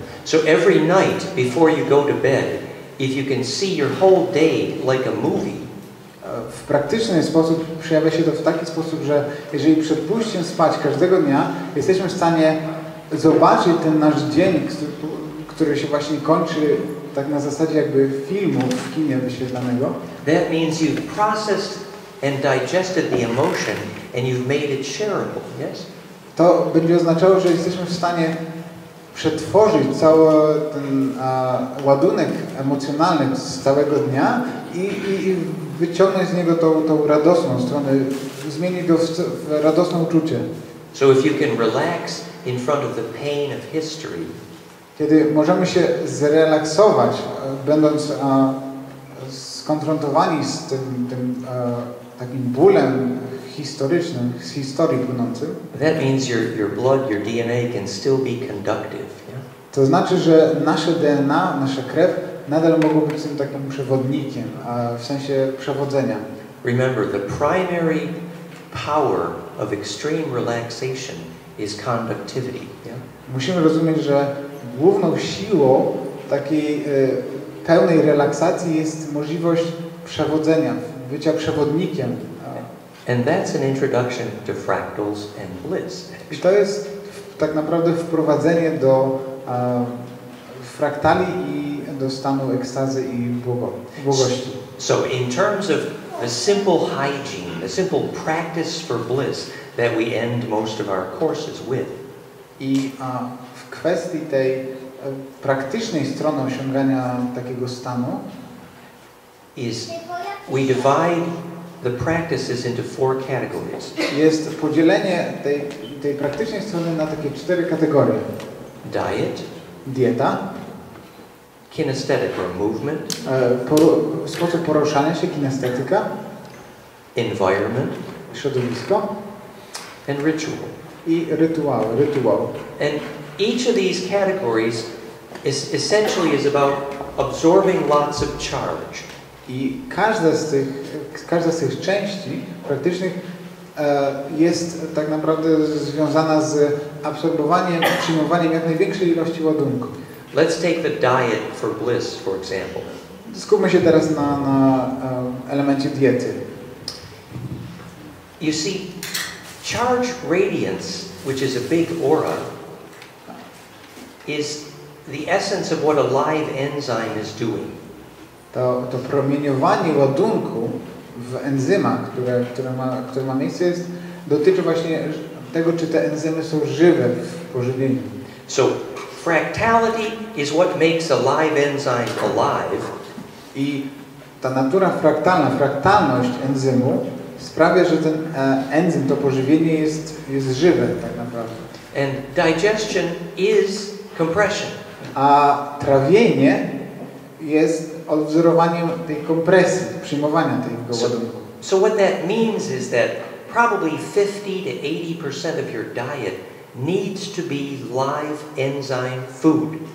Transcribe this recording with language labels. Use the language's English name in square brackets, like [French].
[English] So every night before you go to bed, if you can see your whole day like a movie, [Polish] w praktyczny sposób przejawia się to w taki sposób, że jeżeli przed pójściem spać każdego dnia jesteśmy w stanie zobaczyć ten nasz dzień, który się właśnie kończy tak na zasadzie jakby filmu w kinie wyświetlanego. [English] That means you've processed and digested the emotion and you've made it shareable, yes? [Polish] To będzie oznaczało, że jesteśmy w stanie przetworzyć cały ten ładunek emocjonalny z całego dnia i wyciągnąć z niego tą radosną stronę, zmienić go w radosne uczucie. [English] So if you can relax in front of the pain of history, [Polish] kiedy możemy się zrelaksować, będąc skonfrontowani z tym takim bólem historycznym, z historii płynącym, [English] that means your blood, your DNA can still be conductive. Yeah? [Polish] To znaczy, że nasze DNA, nasza krew nadal mogą być tym takim przewodnikiem, w sensie przewodzenia. [English] Remember, the primary power of extreme relaxation is conductivity. Yeah? [Polish] Musimy rozumieć, że główną siłą takiej pełnej relaksacji jest możliwość przewodzenia, bycia przewodnikiem. [English] And that's an introduction to fractals and bliss. [Polish] I to jest tak naprawdę wprowadzenie do fraktali i do stanu ekstazy i błogości. [English] So in terms of the simple hygiene, the simple practice for bliss that we end most of our courses with. [Polish] I w kwestii tej praktycznej strony osiągania takiego stanu [English] is we divide the practices into 4 categories. [Polish] Jest podzielenie tej praktycznej strony na takie 4 kategorie. [English] Diet, [Polish] dieta, [English] kinesthetic or movement, [Polish] sposób poruszania się, kinestetyka, [English] environment, [Polish] środowisko [English] and ritual. [Polish] I rytuał. [English] And each of these categories essentially is about absorbing lots of charge. [Polish] I każda z tych części praktycznych jest tak naprawdę związana z absorbowaniem, przyjmowaniem jak największej ilości ładunku. [English] Let's take the diet for bliss, for example. [Polish] Skupmy się teraz na elemencie diety. [English] You see, charge radiance, which is a big aura, is the essence of what a live enzyme is doing. [Polish] To promieniowanie ładunku w enzymach, które ma miejsce, dotyczy właśnie tego, czy te enzymy są żywe w pożywieniu. [English] So, fractality is what makes a live enzyme alive. [Polish] I ta natura fraktalna, fraktalność enzymu sprawia, że ten enzym, to pożywienie jest żywe tak naprawdę. [English] And digestion is compression. [Polish] A trawienie jest odwzorowaniem tej kompresji, przyjmowania tego ładunku. [English] So what that means is that probably 50 to 80% of your diet needs to be live enzyme food.